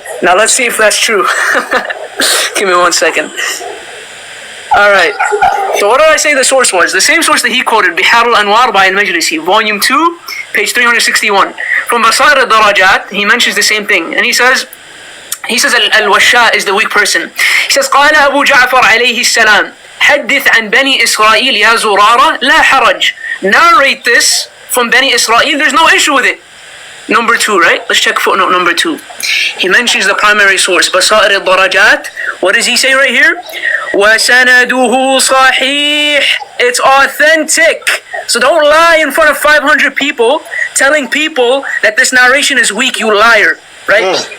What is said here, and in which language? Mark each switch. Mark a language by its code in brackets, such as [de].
[en] Now let's see if that's true. Give me 1 second. Alright. So what did I say the source was? The same source that he quoted, Bihar al-Anwar by al-Majlisi, volume 2, page 361. From Basair al-Darajat, he mentions the same thing. And he says al-Washa is the weak person. He says, [ar] قال أبو جعفر عليه السلام حدث عن بني إسرائيل يا زرارة لا حرج. [en] Narrate this from Bani Israel, there's no issue with it. Number 2, right? Let's check footnote number 2. He mentions the primary source, Basair al-Darajat. What does he say right here? [ar] وَسَنَدُهُ صَحِيح. [en] It's authentic. So don't lie in front of 500 people telling people that this narration is weak, you liar. Right?